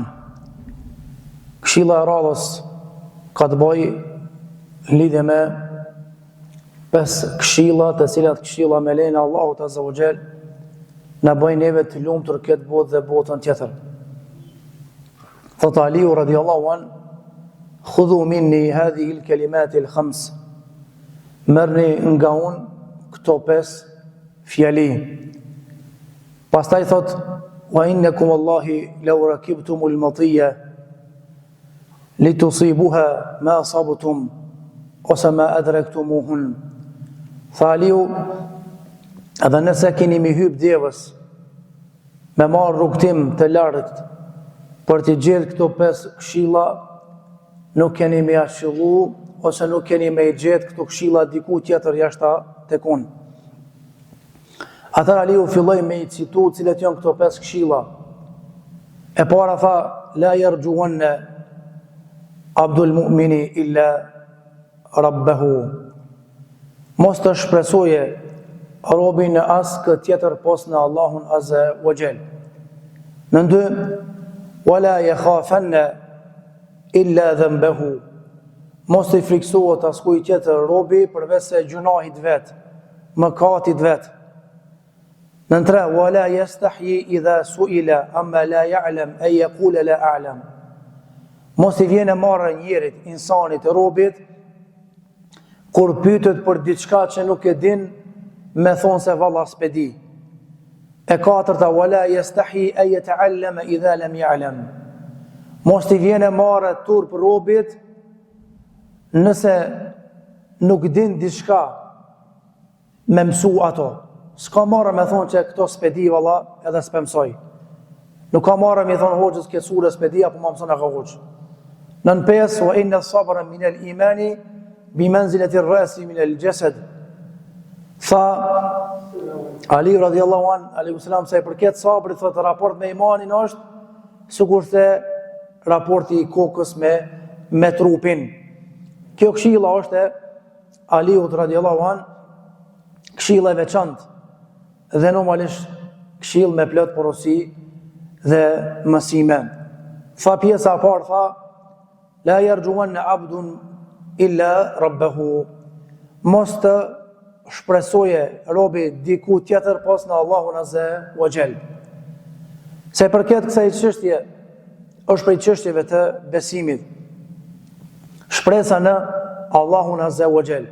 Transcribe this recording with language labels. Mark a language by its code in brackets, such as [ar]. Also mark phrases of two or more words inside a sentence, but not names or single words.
[sq] Këshilla e radhës ka të bëjë lidhje me 5 këshilla, të cilat këshilla me lejen e Allahut [ar] عز وجل [sq] na bëjnë neve të lumtur këtë botë dhe botën tjetër. [ar] Thot Aliu رضي الله عن: "خذوا مني هذه الكلمات الخمس." [sq] Merrni nga unë këto 5 fjali. Pastaj thot: [ar] "وإنكم والله لو ركبتم المطية لتصيبوها ما أصبتم ose ما أدركتموهن." [sq] Tha Aliu, edhe nëse keni mi hyp devës me marrë rrugtim të lartë për të gjetë këto 5 këshilla, nuk keni me ashillu ose nuk keni me gjetë këto këshilla diku tjetër jashta tek unë. Atëherë Aliu filloi me I citu cilat janë këto 5 këshilla. E para tha: [ar] "لا يرجون عبد المؤمن إلا ربه." [sq] Mos të shpresoje robi në asë këtë tjetër pos në Allahun [ar] عز وجل. Në 2, "ولا يخافن إلا ذنبه." [sq] Mos të friksohet askuj tjetër robi përveç se gjunahit vet, mëkatit vet. Në 3, [ar] "ولا يستحي إذا سئل عما لا يعلم أن يقول لا أعلم." [sq] Mos I vjen e marrë njerit, insanit, robit, kur pyetët për diçka që nuk e din, me thonë se valla s'pe di. E 4, [ar] "ولا يستحي أن يتعلم إذا لم يعلم." [sq] Mos I vjen e marrë turp robit nëse nuk din diçka me mësu ato. S'ka marrë me thonë që këto s'pe di valla edhe s'pe mësoj. Nuk ka marrë me thonë hoxhës këtë sure s'pe di apo ma mëson e ka hoxhë. Nën 5, [ar] "وإن الصبر من الإيمان بمنزلة الرأس من الجسد." [sq] Tha Ali [ar] رضي الله عن عليه السلام, [sq] se përket sabrit thotë raport me imanin është sikurse raporti I kokës me trupin. Kjo këshilla është e Aliut [ar] رضي الله عن, [sq] këshilla e veçantë dhe normalisht këshill me plot porosi dhe mësime. Tha pjesa e parë, tha: [ar] "لا يرجون عبد إلا ربه." [sq] Mos të shpresoje robi diku tjetër pas në Allahun [ar] عز وجل. [sq] Se përket kësaj çështje është prej çështjeve të besimit. Shpresa në Allahun [ar] عز وجل.